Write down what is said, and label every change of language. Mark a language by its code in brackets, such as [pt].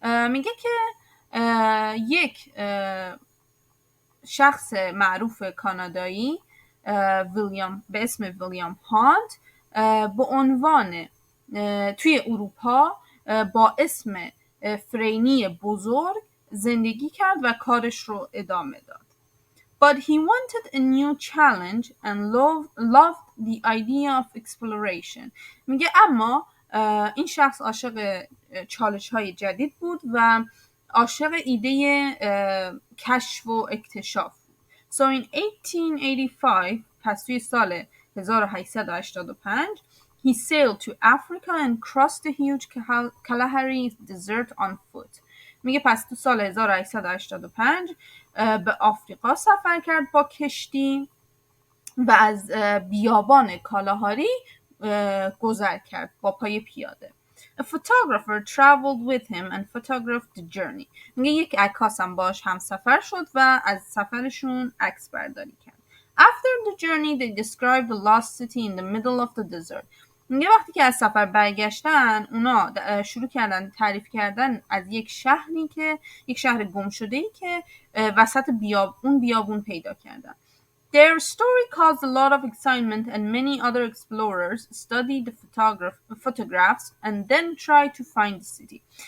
[fa] میگه که یک شخص معروف کانادایی به اسم ویلیام هانت به عنوان توی اروپا با اسم فرینی بزرگ زندگی کرد و کارش رو ادامه داد. [en] But he wanted a new challenge and loved the idea of exploration. [fa] میگه اما این شخص عاشق چالش‌های جدید بود و عاشق ایده کشف و اکتشاف بود. [en] So in 1885 [fa] پس توی سال 1885 [en] he sailed to Africa and crossed the huge Kalahari Desert on foot. [fa] میگه پس تو سال 1885 به آفریقا سفر کرد با کشتی و از بیابان کالاهاری گذر کرد با پای پیاده. [en] A photographer traveled with him and photographed the journey. [fa] میگه یک عکاس هم باش هم سفر شد و از سفرشون عکس برداری کرد. [en] After the journey they described the lost city in the middle of the desert. [fa] میگه وقتی که از سفر برگشتن اونا شروع کردن تعریف کردن از یک شهر گم شده‌ای که وسط بیابون پیدا کردن. [en] Their story caused a lot of excitement and many other explorers studied the photographs and then tried to find the city.